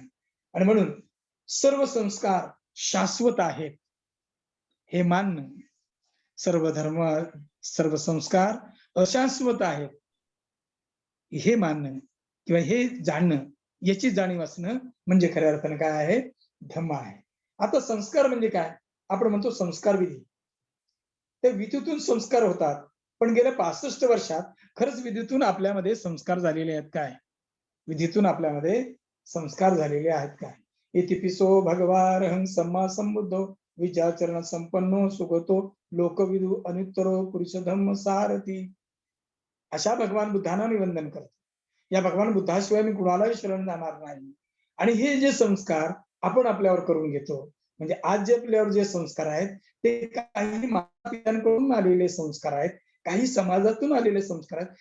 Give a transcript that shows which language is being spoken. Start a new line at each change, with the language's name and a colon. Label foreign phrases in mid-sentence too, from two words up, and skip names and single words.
Marathi: आणि म्हणून सर्व संस्कार शाश्वत आहेत हे मानणं, सर्व धर्म सर्व संस्कार अशाश्वत आहेत हे मानणं किंवा हे जाणणं, याची जाणीव असणं म्हणजे खऱ्या अर्थानं काय आहे धम्म आहे. आता संस्कार म्हणजे काय, आपण म्हणतो संस्कार विधी. ते विधीतून संस्कार होतात, पण गेल्या 65 वर्षात खरंच विधीतून आपल्यामध्ये संस्कार झालेले आहेत काय, विधीतून आपल्यामध्ये संस्कार झालेले आहेत काय.
Pali: इतिपिसो भगवारहं सम्मा संबुद्धो विचारचरण संपन्नो सुगतो लोकविदु अनुत्तरो पुरुष धम्म सारथी.
Marathi: अशा भगवान बुद्धांना मी वंदन करतो. या भगवान बुद्धाशिवाय मी कुणालाही शरण जाणार नाही. आणि हे जे संस्कार आपण आपल्यावर करून घेतो, म्हणजे आज जे आपल्यावर जे संस्कार आहेत ते काही मातापित्यांकडून आलेले संस्कार आहेत, काही समाजातून आलेले संस्कार आहेत.